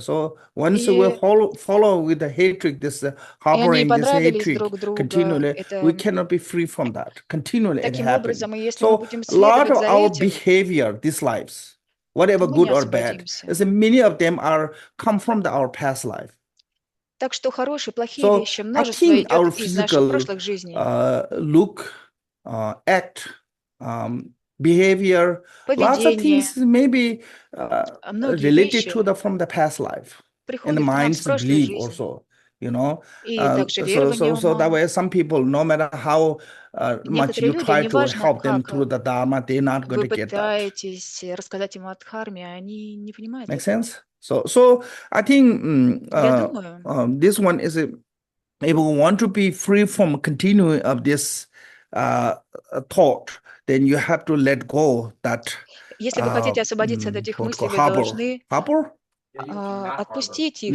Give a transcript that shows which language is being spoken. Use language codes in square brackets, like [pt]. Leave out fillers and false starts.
[en] So once we follow with the hatred, this harboring this hatred continually, we cannot be free from that. Continually it happens. So a lot of our behavior, these lives, whatever good or bad, many of them are come from our past life. [ru] Так что хорошие, плохие вещи, множество [en] I think our [ru] идет из наших прошлых жизней. [en] Look, act, behavior, lots of things maybe related to from the past life, and the mind's belief also, you know. So that way, some people, no matter how much you try to help them through the Dharma, they're not going to get that. [ru] Вы пытаетесь рассказать им о Дхарме, они не понимают. [en] Make sense? So I think this one is if we want to be free from continuing of this thought, then you have to let go that. [ru] Если вы хотите освободиться от этих мыслей, вы должны отпустить их.